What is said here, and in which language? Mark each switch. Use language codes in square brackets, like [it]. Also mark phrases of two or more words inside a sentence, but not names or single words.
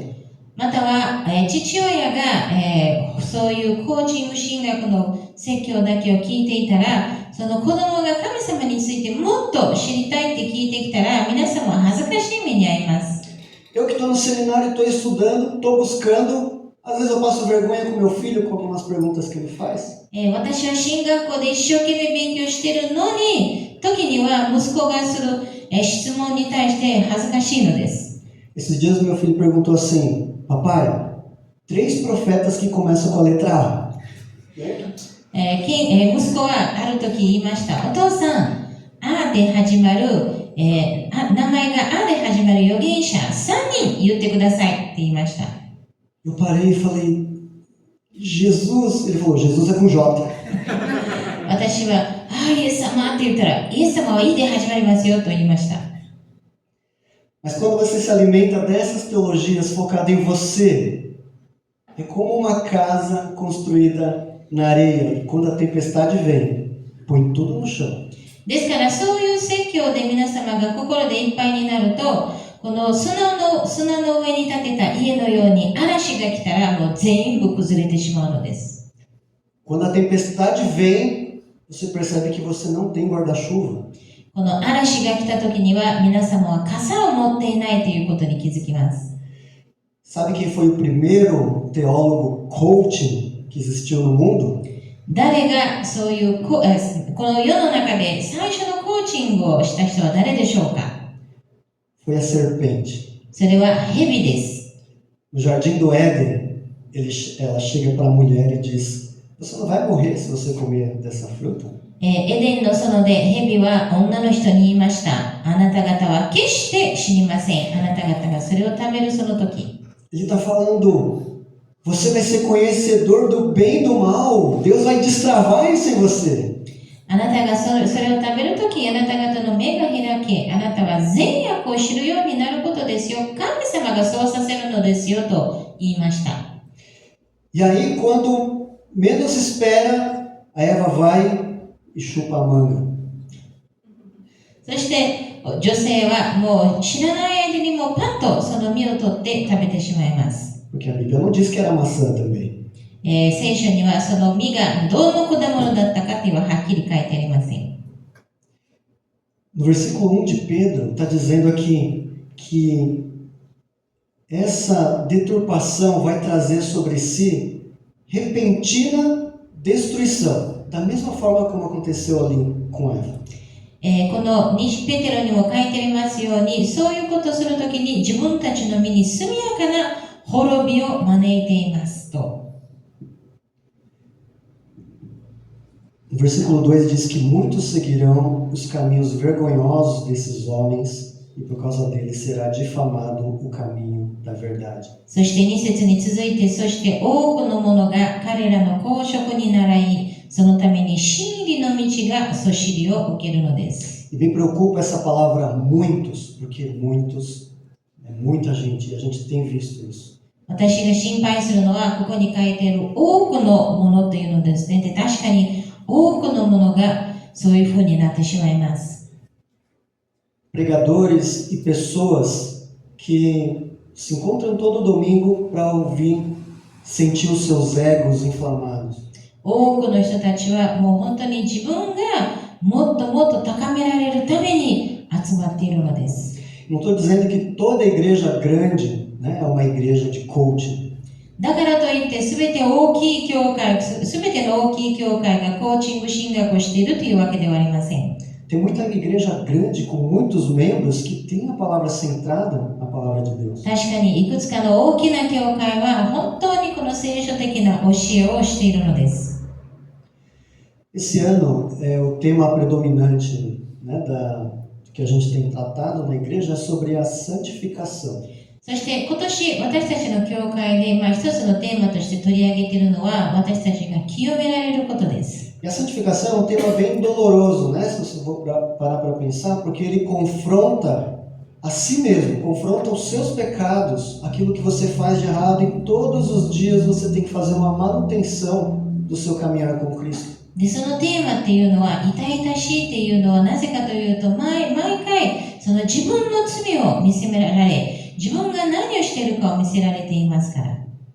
[ja] または、父親が、そういうコーチング神学の説教だけを聞いていたら、その子供が神様についてもっと知りたいって聞いてきたら、皆様は恥ずかしい目に遭います。 [pt] Eu que estou no seminário, estou estudando, estou buscando, às vezes eu passo vergonha com meu filho com algumas perguntas que ele faz. [ja] 私は進学校で一生懸命勉強してるのに、時には息子がする、質問に対して恥ずかしいのです。 [pt] Esses dias meu filho perguntou assim: Papai, 3 profetas que começam com a letra A. [ja] 息子はある時言いました。お父さん、あで始まる、名前があで始まる預言者3人言ってくださいって言いました。 [pt] Eu parei e falei, Jesus, ele falou, Jesus é com J. [ja] 私は、イエス様って言ったら、イエス様はいで始まりますよと言いました。 [pt] Mas quando você se alimenta dessas teologias focadas em você, é como uma casa construída na areia. Quando a tempestade vem, põe tudo no chão. [ja] ですからそういう説教で皆様が心でいっぱいになると、この砂の上に建てた家のように嵐が来たらもう全部崩れてしまうのです。 [pt] Quando a tempestade vem, você percebe que você não tem guarda-chuva. [ja] この嵐が来た時には皆様は傘を持っていないということに気づきます。 [pt] Sabe quem foi o primeiro teólogo coaching que existiu no mundo? [ja] 誰がそういうこの世の中で最初のコーチングをした人は誰でしょうか？ [pt] Foi a serpente. [ja] それは蛇です。 [pt] No jardim do Éden, ela chega para a mulher e diz: Você não vai morrer se você comer dessa fruta? [ja] エデンの園で蛇は女の人に言いました。あなた方は決して死にません。あなた方がそれを食べるその時。 [pt] Ele está falando, você vai ser conhecedor do bem e do mal. Deus vai destravar isso em você. [ja] あなたがそれを食べる時、あなた方の目が開け、あなたは善悪を知るようになることですよ。神様がそうさせるのですよと言いました。 [pt] E aí, quando menos espera, a Eva vai e chupa a manga. [ja] そして女性はもう知らない間にもうパッとその実を取って食べてしまいます。 [pt] Porque a Bíblia não diz que era maçã também. [ja] 聖書にはその実がどの果物だったかというのははっきり書いてありません。 [pt] No versículo 1 de Pedro, está dizendo aqui que essa deturpação vai trazer sobre si repentina destruição. Da mesma forma como aconteceu ali com Eva. [ja] このペテロにも書いてありますように、そういうことをするときに自分たちの身に速やかな滅びを招いていますと。 [pt] No versículo 2 diz que muitos seguirão os caminhos vergonhosos desses homens e por causa deles será difamado o caminho da verdade. [ja] そして2節に続いて、そして多くの者が彼らの公職に倣い、そのために真理の道がそしりを受けるのです。 [pt] E me preocupa essa palavra muitos, porque muitos é muita gente e a gente tem visto isso. [ja] 私が心配するのは、ここに書いている多くのものというのですね。で、確かに多くのものがそういうふうになってしまいます。 [pt] Pregadores e pessoas que se encontram todo domingo para ouvir, sentir os seus egos inflamados. [ja] 多くの人たちはもう本当に自分がもっともっと高められるために集まっているのです。 [pt] Não estou dizendo que toda igreja grande, né, é uma igreja de coaching. [ja] だからといって全て大きい教会、全ての大きい教会がコーチング進学をしているというわけではありません。 [pt] Tem muita igreja grande com muitos membros que tem a palavra centrada na palavra de Deus. [ja] 確かにいくつかの大きな教会は本当にこの聖書的な教えをしているのです。 [pt] Esse ano, o tema predominante, né, que a gente tem tratado na igreja é sobre a santificação. [ja] そして今年私たちの教会で一つのテーマとして取り上げているのは私たちが清められることです。 [pt] E a santificação é um tema bem doloroso, né? Se você for parar para pensar, porque ele confronta a si mesmo, confronta os seus pecados, aquilo que você faz de errado, e todos os dias você tem que fazer uma manutenção do seu caminhar com Cristo. [ja] で、そのテーマっていうのは、痛々しいっていうのはなぜかというと、毎回、その自分の罪を見せられ、自分が何をしているかを見せられていますから。